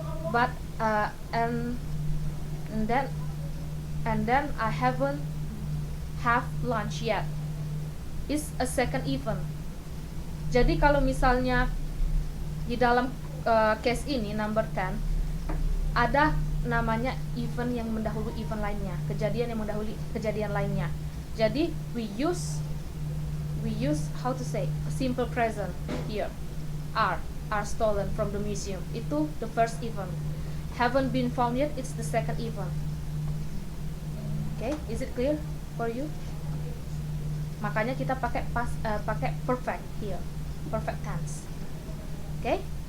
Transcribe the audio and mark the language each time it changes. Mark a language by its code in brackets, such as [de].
[en] But and then I haven't have lunch yet. Is a second event. [id] Jadi kalau misalnya di dalam case ini number 10 ada namanya event yang mendahului event lainnya, kejadian yang mendahului kejadian lainnya. Jadi [en] we use how to say simple present here. Are stolen from the museum. [id] Itu [en] the first event. Haven't been found yet, it's the second event. Okay, is it clear for you? [id] Makanya kita pakai pakai [en] perfect here, perfect tense. Okay?